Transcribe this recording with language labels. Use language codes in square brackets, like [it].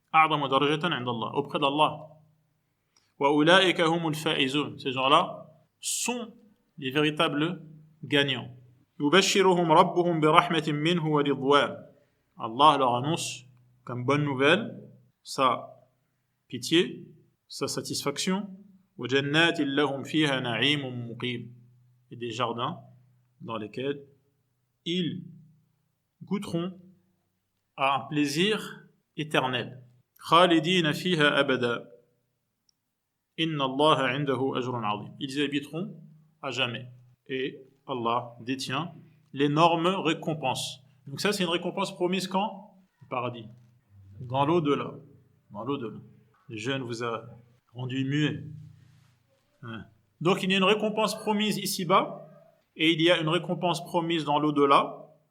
[ar] أعظم درجة عند الله, [fr] auprès d'Allah. [ar] وأولئك هم الفائزون. [fr] Ces gens-là sont les véritables gagnants. [ar] يبشرهم ربهم برحمة منه ورضوان. [fr] Allah leur annonce comme bonne nouvelle sa pitié, sa satisfaction. [ar] وجنات لهم فيها نعيم مقيم. [fr] Et des jardins dans lesquels ils goûteront à un plaisir éternel. [ar] خالدين فيها أبدا إن الله عنده أجر عظيم. [fr] Ils y habiteront à jamais. Et Allah détient l'énorme récompense. Donc ça, c'est une récompense promise quand? Au paradis. Dans l'au-delà. Dans l'au-delà. Le jeûne vous a rendu muet. Donc il y a une récompense promise ici-bas, et il y a une récompense promise dans l'au-delà.